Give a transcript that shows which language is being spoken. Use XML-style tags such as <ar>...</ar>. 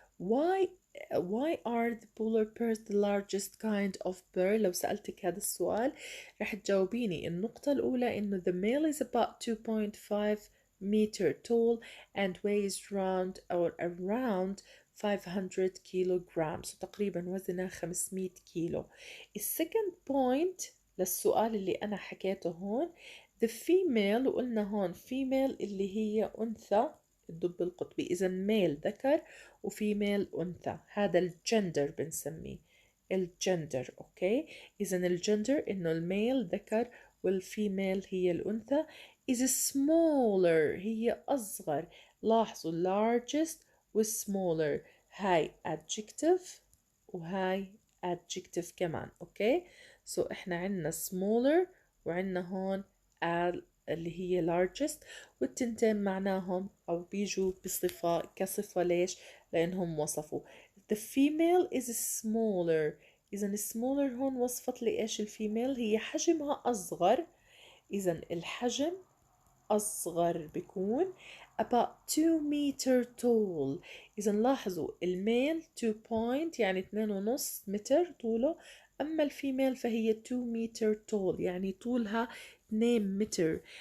<en>why are the polar bears the largest kind of bear؟</en> <ar>لو سألتك هذا السؤال رح تجاوبيني النقطة الأولى إنه</ar> <en>the male is about 2.5 meter tall and weighs around</en> <ar>500 كيلوغرام، تقريبا وزنها 500 كيلو. السكند بوينت للسؤال اللي أنا حكيته هون</ar> <en>the female،</en> <ar>وقلنا هون female اللي هي أنثى الدب القطبي، إذا ميل ذكر وفيميل أنثى، هذا الجندر بنسميه الجندر. أوكي، إذا الجندر إنه الميل ذكر والفيميل هي الأنثى.</ar> <en>is smaller</en> <ar>هي أصغر، لاحظوا largest و smaller، هاي adjective وهاي adjective كمان. أوكي، إحنا عنا smaller وعنا هون اللي هي largest، والتنتين معناهم أو بيجوا بصفة كصفة. ليش؟ لأنهم وصفوا</ar> <en>the female is smaller.</en> <ar>إذا smaller هون وصفت لي إيش الفيميل؟ هي حجمها أصغر. إذا الحجم أصغر بيكون</ar> <en>about 2 meter tall.</en> <ar>إذا لاحظوا الميل 2 point يعني 2.5 متر طوله، أما الفيميل فهي</ar> <en>2 meter tall</en> <ar>يعني طولها 2 متر.</ar>